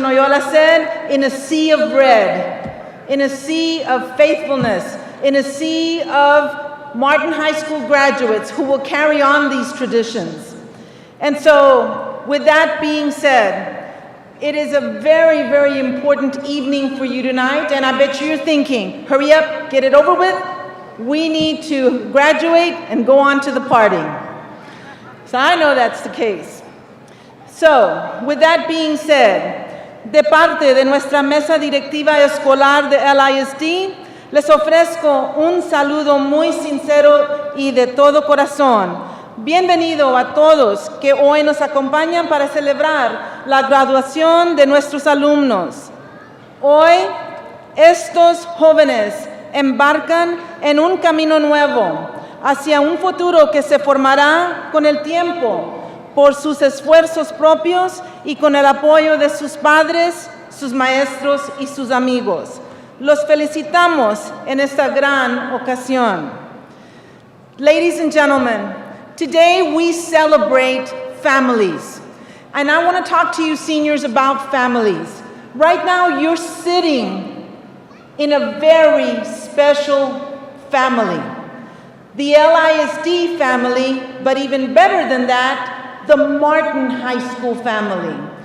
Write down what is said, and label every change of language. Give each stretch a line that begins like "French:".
English: Noyola said, in a sea of red, in a sea of faithfulness, in a sea of Martin High School graduates who will carry on these traditions. And so, with that being said, it is a very, very important evening for you tonight, and I bet you're thinking, hurry up, get it over with. We need to graduate and go on to the party. So I know that's the case. So, with that being said,
Spanish: de parte de nuestra mesa directiva escolar de LISD, les ofrezco un saludo muy sincero y de todo corazón. Bienvenido a todos que hoy nos acompañan para celebrar la graduación de nuestros alumnos. Hoy, estos jóvenes embarcan en un camino nuevo hacia un futuro que se formará con el tiempo por sus esfuerzos propios y con el apoyo de sus padres, sus maestros y sus amigos. Los felicitamos en esta gran ocasión.
English: Ladies and gentlemen, today we celebrate families. And I want to talk to you seniors about families. Right now you're sitting in a very special family. The LISD family, but even better than that, the Martin High School family.